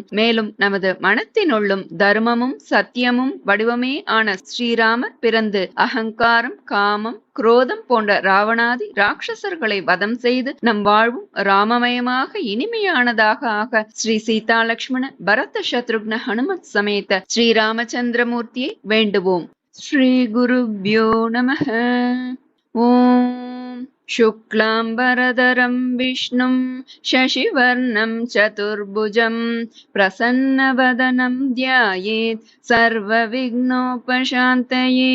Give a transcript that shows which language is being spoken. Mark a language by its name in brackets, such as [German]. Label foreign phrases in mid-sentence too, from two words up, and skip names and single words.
[Tamil] மேலும் நமது மனத்தினுள்ளும் தர்மமும் சத்தியமும் வடிவமே ஆன ஸ்ரீராமர் பிறந்து அகங்காரம், காமம், குரோதம் போன்ற ராவணாதி ராட்சசர்களை வதம் செய்து நம் வாழ்வும் ராமமயமாக இனிமையானதாக ஆக ஸ்ரீ சீதா லக்ஷ்மண பரத சத்ருக்ன ஹனுமத் சமேத ஸ்ரீராமச்சந்திரமூர்த்தியை வேண்டுவோம். [Sanskrit] श्री गुरुभ्यो नमः. ஓம் शुक्लाम्बरधरं विष्णुं शशिवर्णं चतुर्भुजं प्रसन्नवदनं ध्यायेत् सर्वविघ्नोपशान्तये.